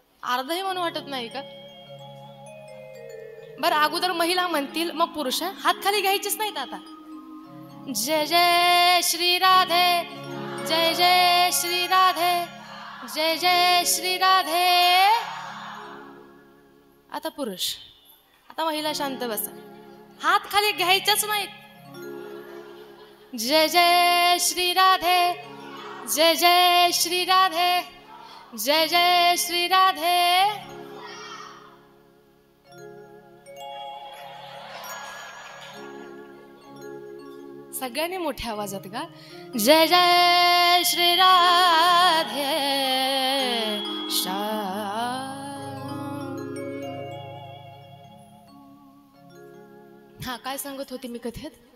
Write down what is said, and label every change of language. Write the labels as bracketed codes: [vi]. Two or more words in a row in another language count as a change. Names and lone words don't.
[mr] अर्धही म्हणू वाटत नाही का? बरं अगोदर महिला म्हणतील मग पुरुष. हात खाली घ्यायचेच नाहीत आता. [hi] जय जय श्री राधे, जय जय श्री राधे, जय जय श्री राधे. [mr] आता पुरुष. आता महिला शांत बसा. हात खाली घ्यायचेच नाहीत. [hi] जय जय श्री राधे, जय जय श्री राधे, जय जय श्री राधे. [mr] सगळ्यांनी मोठ्या आवाजात गा. [hi] जय जय श्री राधे [mr] हा काय सांगत होती मी कथेत?